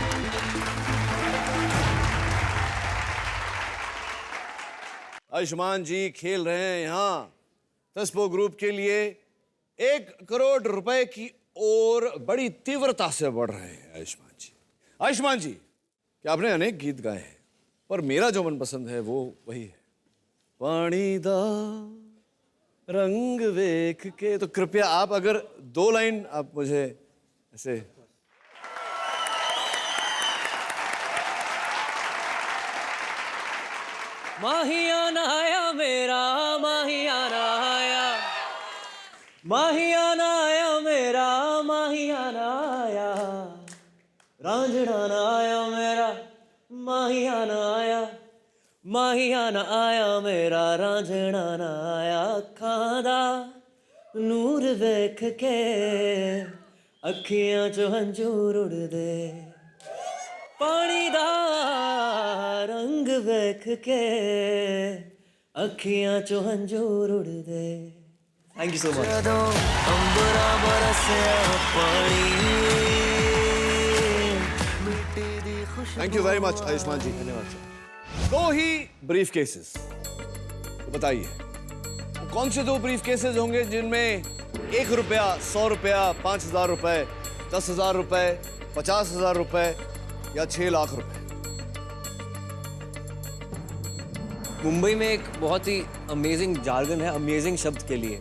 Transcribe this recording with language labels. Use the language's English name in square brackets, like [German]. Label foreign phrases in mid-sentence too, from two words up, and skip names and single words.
[Hindi] आयुष्मान जी खेल रहे हैं यहां डेस्पो ग्रुप के लिए 1 करोड़ रुपए की ओर बड़ी तीव्रता से बढ़ रहे हैं। आयुष्मान जी क्या आपने अनेक गीत गाए हैं, पर मेरा जो मनपसंद है वो वही है, [Punjabi] ਪਾਣੀ ਦਾ ਰੰਗ ਵੇਖ ਕੇ। [Hindi] तो कृपया आप अगर 2 लाइन आप मुझे ऐसे। [Punjabi] ਮਾਹੀਆਨਾ ਆਇਆ ਮੇਰਾ, ਮਾਹੀਆਨਾ ਆਇਆ, ਮਾਹੀਆਨਾ ਆਇਆ ਮੇਰਾ, ਮਾਹੀਆਨਾ ਆਇਆ, ਰਾਂਝਣਾ ਆਇਆ ਮੇਰਾ, ਮਾਹੀਆਨਾ ਆਇਆ, ਮਾਹੀਆਨਾ ਆਇਆ ਮੇਰਾ, ਰਾਂਝਣਾ ਆਇਆ। ਅੱਖਾਂ ਦਾ ਨੂਰ ਵੇਖ ਕੇ ਅੱਖੀਆਂ ਚੋਂ ਹੰਝੂਰ ਉੱਡਦੇ, ਪਾਣੀ ਦਾ ਰੰਗ ਵੇਖ ਕੇ ਅੱਖੀਆਂ ਚੋਂ ਹੰਝੂਰ ਉੱਡਦੇ। [English] Thank you so much. [Punjabi] ਅੰਬਰਾ ਬਰਸਿਆ ਪਾਣੀ, [English] Thank you very much [Hindi] आयुष्मान जी, धन्यवाद सर। 2 ही [English] brief cases, [Hindi] तो बताइए कौन से 2 [English] brief cases [Hindi] होंगे जिनमें 1 रुपया, 100 रुपया, 5,000 रुपए, 10,000 रुपए, 50,000 रुपए या 6 लाख रुपए? मुंबई में एक बहुत ही [English] amazing jargon [Hindi] है अमेजिंग शब्द के लिए।